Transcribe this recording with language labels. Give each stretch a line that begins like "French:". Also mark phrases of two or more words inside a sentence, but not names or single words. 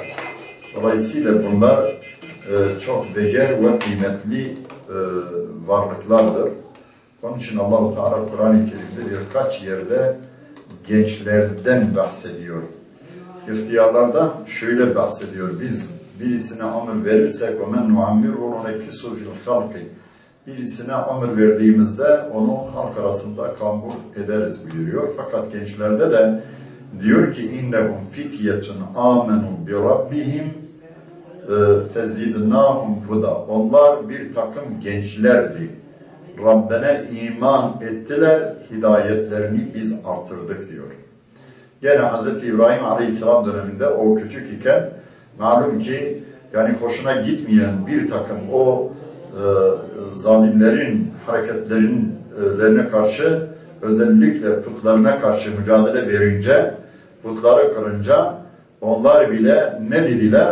Turkish: Dolayısıyla bunlar çok değer ve kıymetli varlıklardır. Onun için Allah-u Teala Kur'an-ı Kerim'de birkaç yerde gençlerden bahsediyor. İhtiyarlardan şöyle bahsediyor. Biz birisine ömür verirsek
Arabic: وَمَنْ نُعَمِّرُ وَنُنَكِّسُ فِي الْخَلْقِ
Turkish: birisine ömür verdiğimizde onu halk arasında kambur ederiz buyuruyor. Fakat gençlerde de diyor ki
Arabic: اِنَّهُمْ فِتْيَةٌ آمَنُوا بِرَبِّهِمْ فَزِدْنَاهُمْ هُدًى
Turkish: onlar bir takım gençlerdi. Rabbine iman ettiler, hidayetlerini biz artırdık diyor. Gene Hz. İbrahim Aleyhisselam döneminde o küçük iken malum ki yani hoşuna gitmeyen bir takım o zalimlerin hareketlerine karşı özellikle putlarına karşı mücadele verince, putları kırınca onlar bile ne dediler?